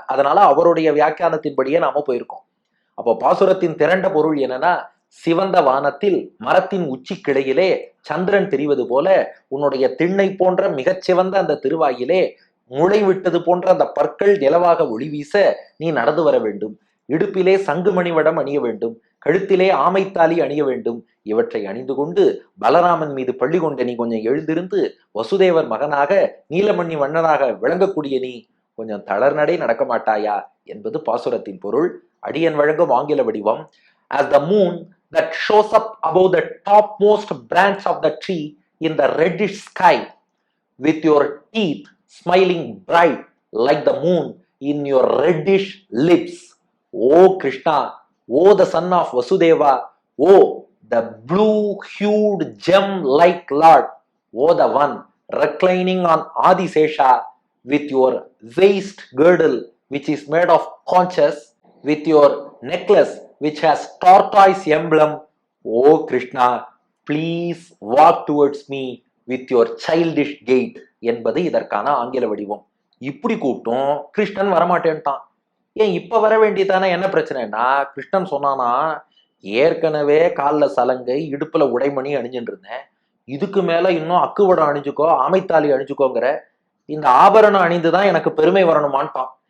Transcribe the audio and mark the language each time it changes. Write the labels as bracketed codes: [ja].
[ta] அதனால அவருடைய வியாக்கியானத்தின்படியே நாம போயிருக்கோம். அப்போ பாசுரத்தின் திரண்ட பொருள் என்னன்னா, சிவந்த வானத்தில் மரத்தின் உச்சி கிளையிலே சந்திரன் தெரிவது போல உன்னுடைய திண்ணை போன்ற மிகச்சிவந்த அந்த திருவாயிலே முளை விட்டது போன்ற அந்த பற்கள் நிலவாக ஒளி வீச நீ நடந்து வர வேண்டும். இடுப்பிலே சங்குமணி வடம் அணிய வேண்டும். கழுத்திலே ஆமைத்தாலி அணிய வேண்டும். இவற்றை அணிந்து கொண்டு பலராமன் மீது பள்ளி கொண்ட நீ கொஞ்சம் எழுந்திருந்து வசுதேவர் மகனாக நீலமணி வண்ணனாக விளங்கக்கூடிய நீ கொஞ்சம் தளர்நடை நடக்க மாட்டாயா என்பது பாசுரத்தின் பொருள். அடியன் வழங்கும் ஆங்கில வடிவம். [en] As the moon that shows up above the topmost branch of the tree in the reddish sky, with your teeth smiling bright like the moon in your reddish lips. O Krishna, O the son of Vasudeva, O the blue-hued gem-like Lord, O the one reclining on Adisesha with your waist girdle which is made of conches, with your necklace which has tortoise emblem. O Krishna, please walk towards me with your childish gait [ta] என்பது இதற்கான ஆங்கில வடிவம். இப்படி கூப்பிட்டும் கிருஷ்ணன் வரமாட்டேன்ட்டான். ஏன் இப்ப வர வேண்டியதானே, என்ன பிரச்சனைனா கிருஷ்ணன் சொன்னானா, ஏற்கனவே காலில் சலங்கை இடுப்புல உடைமணி அணிஞ்சுட்டு இருந்தேன், இதுக்கு மேல இன்னும் அக்குவடம் அணிஞ்சுக்கோ ஆமைத்தாலி அணிஞ்சுக்கோங்கிற இந்த ஆபரணம் அணிந்துதான் எனக்கு பெருமை வரணுமான்ட்டான்.